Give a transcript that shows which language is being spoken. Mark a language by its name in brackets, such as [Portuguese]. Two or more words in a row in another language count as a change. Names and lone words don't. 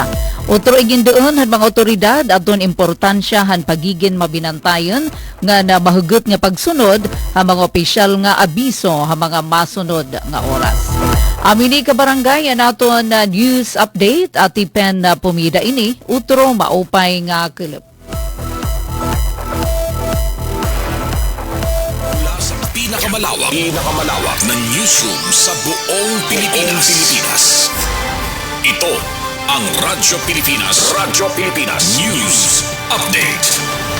[Waray] Otro igindoon han mga otoridad adton importansya han pagigin mabinantayon nga na mahugot nga pagsunod ha mga opisyal nga abiso ha mga masunod nga oras. Amini ka barangay naton [English] news update [Waray] at ipen na pumida ini utro maupay nga kilip. [Filipino] Mula sa pinakamalawak na newsroom sa buong Pilipinas. Ito ang Radyo Pilipinas News Update.